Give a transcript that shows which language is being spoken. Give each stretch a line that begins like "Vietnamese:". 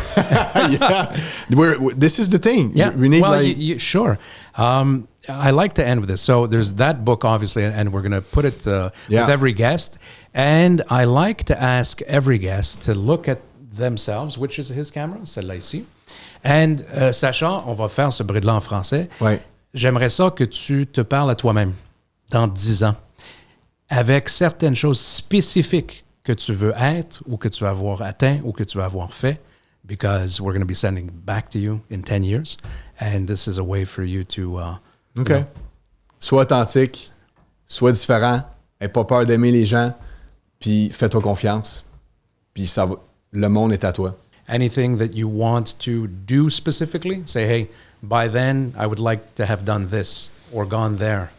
English: Yeah. This is the thing. Yeah. We need sure. I like to end with this. So there's that book, obviously, and we're going to put it with every guest. And I like to ask every guest to look at themselves, which is his camera,
French: celle-là ici.
English: And
French: Sacha, on va faire ce bruit-là en français. Ouais. J'aimerais ça que tu te parles à toi-même dans 10 ans avec certaines choses spécifiques que tu veux être ou que tu vas avoir atteint ou que tu vas avoir fait,
English: because we're going to be sending back to you in 10 years. And this is a way for you to... OK.
French: Sois authentique, sois différent, n'aie pas peur d'aimer les gens, puis fais-toi confiance. Puis le monde est à toi.
English: Anything that you want to do specifically? Say, hey, by then, I would like to have done this or gone there.